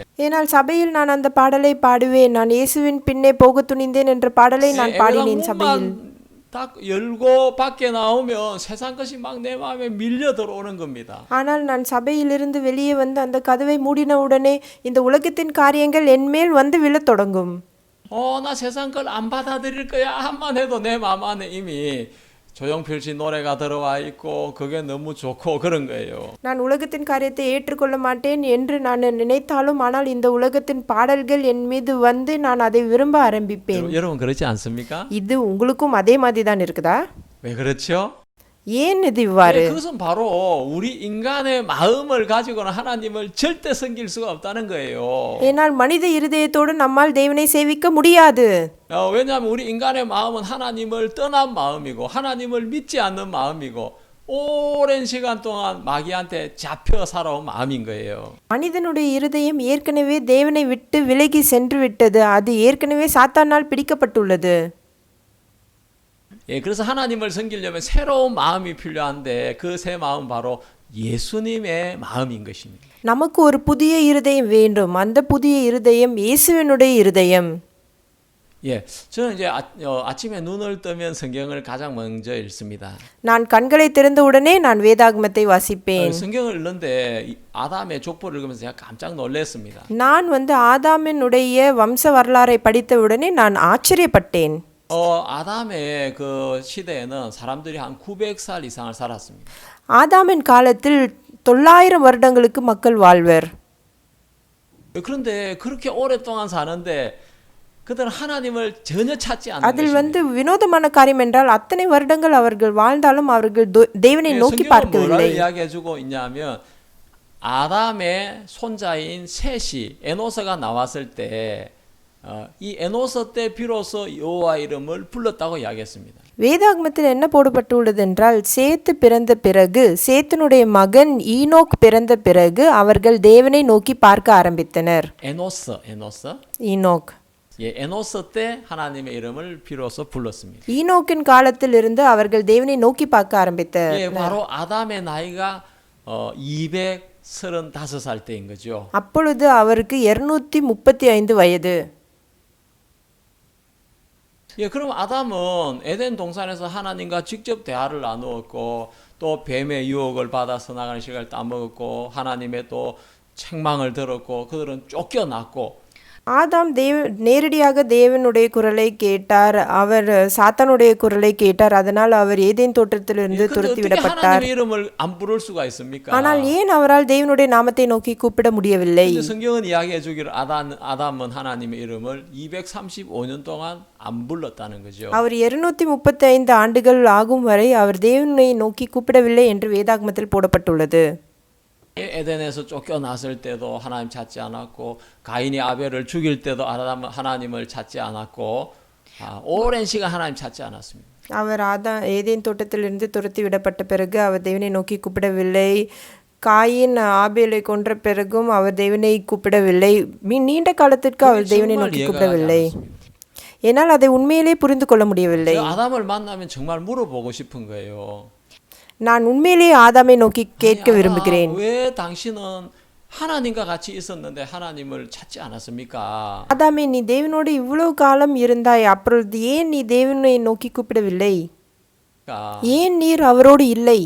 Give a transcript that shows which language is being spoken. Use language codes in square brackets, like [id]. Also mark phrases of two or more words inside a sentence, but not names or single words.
[ta] ஏனால் சபையில் நான் அந்த பாடலை பாடுவேன். நான் இயேசுவின் பின்னே போக துணிந்தேன் என்ற பாடலை நான் பாடினேன் சபையில். [ko] 딱 열고 밖에 나오면 세상 것이 막 내 마음에 밀려 들어오는 겁니다. [ta] ஆனால் நான் சபையிலிருந்து வெளியே அந்த கதவை மூடின உடனே இந்த உலகத்தின் காரியங்கள் என்மேல் விழத் தொடங்கும். [ko] 나 세상 걸 안 받아들일 거야 한만 해도 내 마음 안에 이미 조용필 씨 노래가 들어와 있고 그게 너무 좋고 그런 거예요. [ta] நான் உலகத்தின் காரியத்தை ஏற்றுக்கொள்ள மாட்டேன் என்று நான் நினைத்தாலும் ஆனால் இந்த உலகத்தின் பாடல்கள் என் மீது நான் அதை விரும்ப ஆரம்பிப்பேன். [ko] 여러분 그렇지 않습니까? [ta] இது உங்களுக்கும் அதே மாதிரி தான் இருக்குதா? [ko] 왜 그렇죠? [ta] ஏன் இது இவ்வாறு? [ko] 그것은 바로 우리 인간의 마음을 가지고는 하나님을 절대 섬길 수가 없다는 거예요. [ta] ஏனால் மனித இருதயத்தோடு நம்மால் தேவனை சேவிக்க முடியாது. [ko] 왜냐하면 우리 인간의 마음은 하나님을 떠난 마음이고 하나님을 믿지 않는 마음이고 오랜 시간 동안 마귀한테 잡혀 살아온 마음인 거예요. [ta] மனிதனுடைய இருதயம் ஏற்கனவே தேவனை விட்டு விலகி சென்று விட்டது. அது ஏற்கனவே சாத்தானால் பிடிக்கப்பட்டுள்ளது. [ko] 예, 그래서 하나님을 섬기려면 새로운 마음이 필요한데 그 새 마음 바로 예수님의 마음인 것입니다. [ta] நமக்கு ஒரு புதிய இருதயம் வேண்டும். அந்த புதிய இருதயம் இயேசுவினுடைய இருதயம். [ko] 예, 저는 이제 아침에 눈을 뜨면 성경을 가장 먼저 읽습니다. [ta] நான் கண்களை திறந்த உடனே நான் வேதாகமத்தை வாசிப்பேன். [ko] 성경을 읽는데 아담의 족보를 읽으면서 제가 깜짝 놀랐습니다. [ta] நான் ஆதாமினுடைய வம்ச வரலாறை படித்த உடனே நான் ஆச்சரியப்பட்டேன். [ko] 아담의 그 시대에는 사람들이 한 900살 이상을 살았습니다. [ta] ஆதாமின் காலத்தில் 900 வருடங்களுக்கு மக்கள் வாழ்வர். [ko] 그런데 그렇게 오랫동안 사는데 그들은 하나님을 전혀 찾지 않는 [ta] அதில் [ko] 것입니다. [ta] வினோதமான காரியம் என்றால் அத்தனை வருடங்கள் அவர்கள் வாழ்ந்தாலும் அவர்கள் தேவனை நோக்கி [ko] 성경은 [ta] பார்க்கவில்லை. [ko] 뭐를 이야기해주고 있냐면 아담의 손자인 셋이 에노스가 나왔을 때 이 에노스 때 비로소 여호와 이름을 불렀다고 이야기했습니다. [ta] வேதாகமத்தில் என்ன போடப்பட்டுள்ளது என்றால் சேத்து பிறந்த பிறகு சேத்தினுடைய மகன் ஈனோக் பிறந்த பிறகு அவர்கள் தேவனை நோக்கி பார்க்க ஆரம்பித்தனர். [ko] 에노스. [ta] ஈனோக். [ko] 예, 에노스 때 하나님의 이름을 비로소 불렀습니다. [ta] ஈனோக்கின் காலத்தில் இருந்து அவர்கள் தேவனை நோக்கி பார்க்க ஆரம்பித்தனர். [ko] 예, 바로 아담의 나이가 235살 때인 거죠. [ta] அப்பொழுது அவருக்கு 235 வயது. [ko] 예, 그럼 아담은 에덴 동산에서 하나님과 직접 대화를 나누었고 또 뱀의 유혹을 받아서 나가는 시간을 따먹었고 하나님의 또 책망을 들었고 그들은 쫓겨났고 [ta] ஆதாம் நேரடியாக தேவனுடைய குரலை கேட்டார். அவர் சாத்தானுடைய குரலை கேட்டார். அதனால் அவர் ஏதேன் தோட்டத்திலிருந்து துரத்தி விடப்பட்டார். [ko] 하나님의 이름을 안 부를 수가 있습니까? [ta] ஆனால் ஏன் அவரால் தேவனுடைய நாமத்தை நோக்கி கூப்பிட முடியவில்லை? [ko] 성경은 이야기해 주기를 아담은 하나님의 이름을 235년 동안 안 불렀다는 거죠. [ta] அவர் 235 ஆண்டுகள் ஆகும் வரை அவர் தேவனை நோக்கி கூப்பிடவில்லை என்று வேதாகமத்தில் போடப்பட்டுள்ளது. [ko] 에덴에서 쫓겨났을 때도 하나님 찾지 않았고 가인이 아벨을 죽일 때도 하나님을 찾지 않았고 오랜 시간 하나님 찾지 않았습니다. [ta] அவர் ஏதேன் தோட்டத்திலிருந்து துரத்தி விடப்பட்ட பிறகு அவர் தேவனை நோக்கி கூப்பிடவில்லை. காயின் ஆபேலை கொன்ற பிறகும் அவர் தேவனை கூப்பிடவில்லை. நீண்ட காலத்திற்கு அவர் தேவனை நோக்கி கூப்பிடவில்லை. ஏனால் அதை உண்மையிலே புரிந்து கொள்ள முடியவில்லை. [ko] 아담을 만나면 정말 물어보고 싶은 거예요. [ta] நான் உண்மையிலே ஆதாமை நோக்கி கேட்க விரும்புகிறேன். [ko] 왜 당신은 하나님과 같이 있었는데 하나님을 찾지 않았습니까? [ta] ஆதாமே, நீ தேவனோடு இவ்வளவு காலம் இருந்தாய், அப்பொழுது ஏன் நீ தேவனை நோக்கி கூப்பிடவில்லை? ஏன் நீர் அவரோடு இல்லை?